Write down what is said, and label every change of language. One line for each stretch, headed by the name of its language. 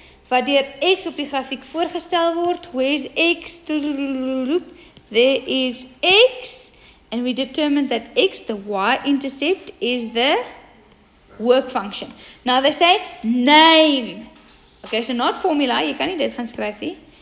Afrikaans: wat deur X op die grafiek voorgestel word.
English: Where is X? There is X, and we determined that X, the y-intercept, is the work function. Now they say name.
Afrikaans: Okay,
English: so not formula,
Afrikaans: jy kan nie dit gaan skryf nie.